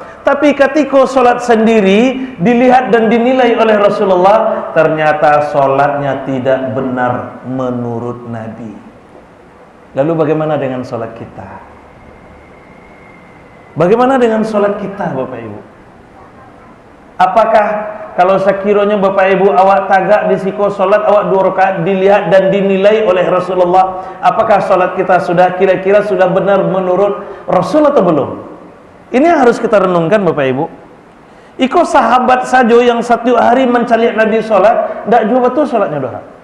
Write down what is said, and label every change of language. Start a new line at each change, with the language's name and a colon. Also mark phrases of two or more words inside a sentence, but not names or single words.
Indonesian: Tapi ketika solat sendiri dilihat dan dinilai oleh Rasulullah, ternyata solatnya tidak benar menurut Nabi. Lalu bagaimana dengan solat kita? Bagaimana dengan solat kita Bapak Ibu? Apakah kalau sekiranya Bapak Ibu
Minangkabau: awak tagak di siko
Indonesian: solat awak 2 rakaat dilihat dan dinilai oleh Rasulullah, apakah solat kita sudah kira-kira sudah benar menurut Rasul atau belum? Ini yang harus kita renungkan Bapak Ibu. Iko sahabat saja yang satu hari mencari Nabi solat, tidak juga betul solatnya doa.